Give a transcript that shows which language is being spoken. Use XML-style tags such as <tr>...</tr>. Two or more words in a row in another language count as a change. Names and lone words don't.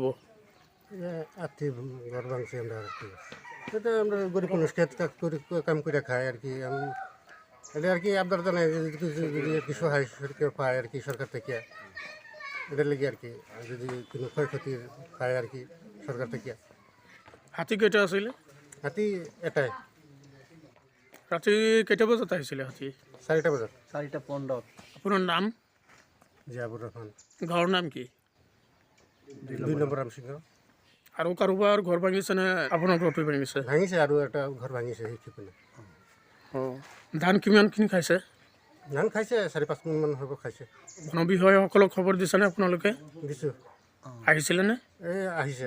<bn>আর্থিক ঘর ভাঙছে আমরা আর কি এটা আমরা গরিব মানুষ খেত কাজ করে কাম করে খাই আর কি আমি এটা আর কি আপনার জানাই যদি আর কি সহায় কেউ পায় আর কি সরকার থেকে এটার লেগে আর কি যদি কোনো ক্ষয়ক্ষতি পায় আর কি সরকার থেকে। হাতি কেটা আসলে? হাতি এটাই</bn> <as>রাতে কেটা বাজাত আহিছিলে হাতি?</as> <bn>4টা বাজার 4:15 আপনার নাম? জিয়াবুর রহমান, ঘর নাম কি? 2 নম্বর রামসিংহ।</bn> <as>আৰু কাৰোবাৰ ঘৰ ভাঙিছে নে আপোনাৰ ঘৰটো ভাঙিছে? ভাঙিছে আৰু এটা ঘৰ ভাঙিছে সেইখিনি। অঁ, ধান কিমানখিনি খাইছে? ধান খাইছে 4-5 মোন মান হ'ব খাইছে। বন বিষয়াসকলক খবৰ দিছেনে আপোনালোকে? দিছোঁ, আহিছিলেনে? এই আহিছে।</as>